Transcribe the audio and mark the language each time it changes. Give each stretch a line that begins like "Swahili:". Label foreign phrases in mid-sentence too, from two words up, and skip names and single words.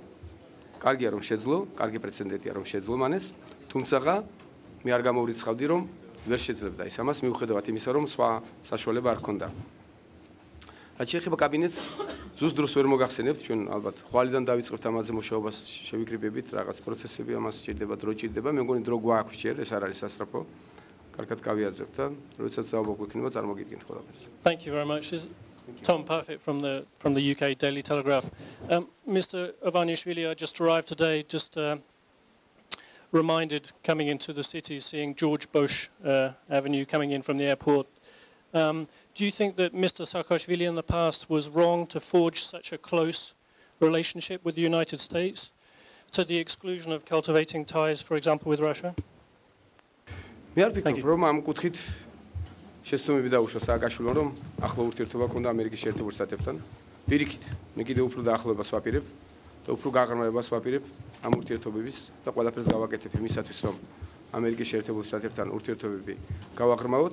Georgian: კარგი პრეცედენტია რომ შეძლო მანეს, თუმცა მე არ გამოვრიცხავდი რომ ვერ შეძლებდა ის ამას მიუხედავად იმისა რომ სხვა საშუალება არ ქონდა. რაც შეეხება კაბინეტს, ზუსტ დროს ვერ მოგახსენებთ, ჩვენ ალბათ ხვალიდან დავიწყებთ ამაზე მუშაობას, შევიკრიბებით, რაღაც პროცესები ამას სჭირდება, დრო ჭირდება, მე მგონი დრო გვაქვს ჯერ, ეს არ არის სასწრაფო. კარგად გავიაზრებთ და როდესაც საუბარი გვექნება, წარმოგიდგენთ ყველაფერს.
English: Thank you very much. Tom Perfect from the UK Daily Telegraph. Mr. Ivanišvili, I just arrived today, just reminded coming into the city, seeing George Bush Avenue coming in from the airport. Do you think that Mr. Saakashvili in the past was wrong to forge such a close relationship with the United States to the exclusion of cultivating ties, for example, with Russia? Thank you.
Georgian: შესტომები დაუშვა სააკაშვილომ რომ ახლო ურთიერთობა ქონდა ამერიკის შეერთებულ შტატებთან. პირიქით, მე კიდევ უფრო დაახლოებას ვაპირებ და უფრო გაღრმავებას ვაპირებ ამ ურთიერთობების და ყველაფერს გავაკეთებ იმისათვის, რომ ამერიკის შეერთებულ შტატებთან ურთიერთობები გავაღრმავოთ.